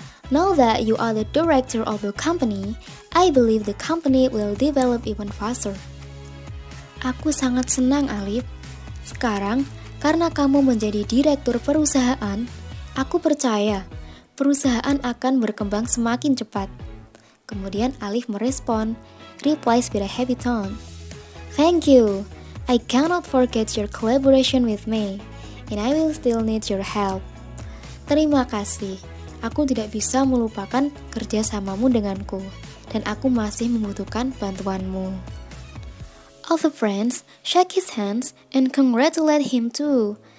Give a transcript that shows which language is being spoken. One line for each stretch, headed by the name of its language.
English: Now that you are the director of the company, I believe the company will develop even faster.
Indonesian: Aku sangat senang Alif. Sekarang, karena kamu menjadi direktur perusahaan, aku percaya perusahaan akan berkembang semakin cepat. Kemudian Alif merespon,
English: replies with a happy tone. Thank you. I cannot forget your collaboration with me, and I will still need your help.
Indonesian: Terima kasih. Aku tidak bisa melupakan kerjasamamu denganku, dan aku masih membutuhkan bantuanmu.
English: All the friends shake his hands and congratulate him too.